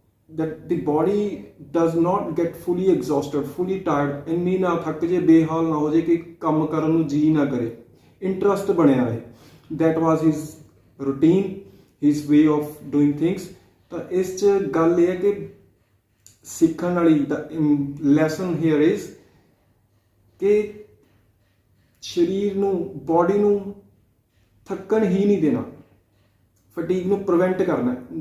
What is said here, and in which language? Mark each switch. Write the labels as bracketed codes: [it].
[en] that the body does not get fully exhausted, fully tired, [pa] ਇੰਨੀ ਨਾ ਥੱਕ ਜੇ, ਬੇਹਾਲ ਨਾ ਹੋ ਜੇ ਕਿ ਕੰਮ ਕਰਨ ਨੂੰ ਜੀ ਨਾ ਕਰੇ, ਇੰਟਰਸਟ ਬਣਿਆ ਰਹੇ। [en] that was his routine, his way of doing things। [pa] ਤਾਂ ਇਸ 'ਚ ਗੱਲ ਇਹ ਹੈ ਕਿ ਸਿੱਖਣ ਵਾਲੀ ਦਾ [en] lesson here is [pa] ਕਿ ਸਰੀਰ ਨੂੰ, ਬੋਡੀ ਨੂੰ ਥੱਕਣ ਹੀ ਨਹੀਂ ਦੇਣਾ, ਫਟੀਗ ਨੂੰ ਪ੍ਰੀਵੈਂਟ ਕਰਨਾ।